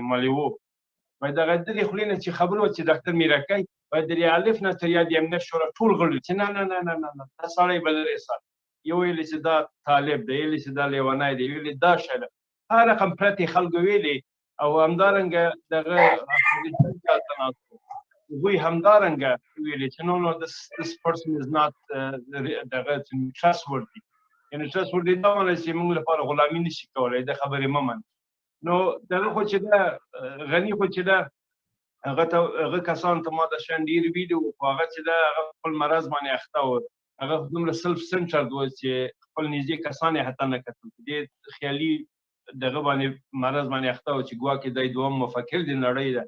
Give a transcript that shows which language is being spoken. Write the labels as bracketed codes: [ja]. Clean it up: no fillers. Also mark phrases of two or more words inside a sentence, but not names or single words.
[ps] مالې و وایي دغه د دې خولې نه چې خبره وه چې ډاکتر میرکی وایي د الف نه تر یا د امنیت شورا ټول غړي چې نه نه نه نه نه دا سړی به لرې ساتي. یو ویلې چې دا طالب دی، ویلې چې دا لیونی دی، ویلې دا شی ده، هر رقم پرتې خلکو ویلې. او همدارنګه دغه هغوی همدارنګه ویلې چې نو [en] this person is not [ps] دغه trustworthy. یعنې trustworthy دا معنی چې موږ لپاره غلامي نشي کولی، د خبرې مه منه. نو دغه خو چې ده غني خو چې ده هغه کسانو ته ما د شان ډېر ویلي وو، خو هغه چې ده هغه خپل مرض باندې اخته و، هغه دومره [en] self centered [ps] و چې خپل نږدې کسان یې حتی نه کتل، ډېر خیالي دغه باندې مرض باندې اخته و چې ګواکې دی دوم مفکر د نړۍ ده.